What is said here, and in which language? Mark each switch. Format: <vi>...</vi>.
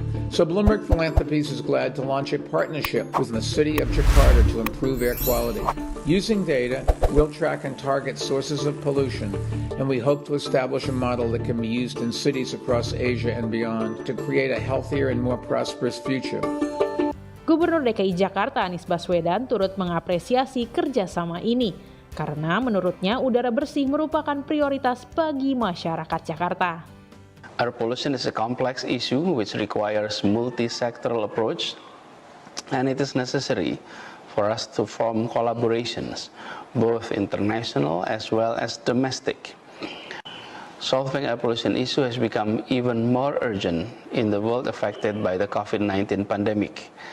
<en>So Bloomberg Philanthropies is glad to launch a partnership with the city of Jakarta to improve air quality. Using data, we'll track and target sources of pollution, and we hope to establish a model that can be used in cities across Asia and beyond to create a healthier and more prosperous future.</en> <id>Gubernur DKI Jakarta Anies Baswedan turut mengapresiasi kerjasama ini karena menurutnya udara bersih merupakan prioritas bagi masyarakat Jakarta.</id> <en>Air pollution is a complex issue which requires multi-sectoral approach, and it is necessary for us to form collaborations, both international as well as domestic. Solving air pollution issue has become even more urgent in the world affected by the COVID-19 pandemic.</en>